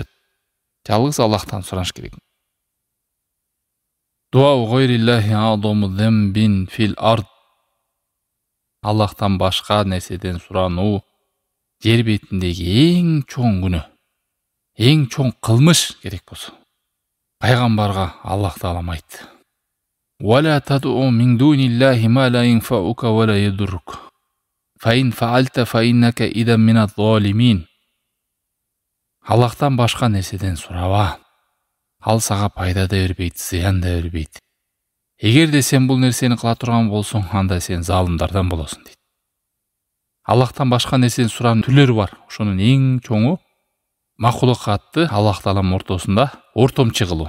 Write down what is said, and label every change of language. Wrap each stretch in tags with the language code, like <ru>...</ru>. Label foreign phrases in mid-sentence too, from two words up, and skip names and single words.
<ky>Жалгыз Аллахтан сураш керек.</ky> <ar>دعاء غير الله أعظم ذنب في الأرض.</ar> <ky>Аллахтан башка нерседен сурануу жер бетиндеги эң чоң күнөө, эң чоң кылмыш керек болсо. Пайгамбарга Аллах Таалам айтты:</ky> <ar>"ولا تدع من دون الله ما لا ينفعك ولا يضرك. فإن فعلت فإنك إذا من الظالمين."</ar> <ky>Аллахтан башка нерседен сураба. Ал сага пайда да бербейт, зыян да бербейт. Эгерде сен бул нерсени кыла турган болсоң, анда сен залымдардан болосуң дейт. Аллахтан башка нерседен суранын түрлөрү бар. Ошонун эң чоңу макулукатты Аллах Таалам ортосунда ортомчу кылуу.</ky>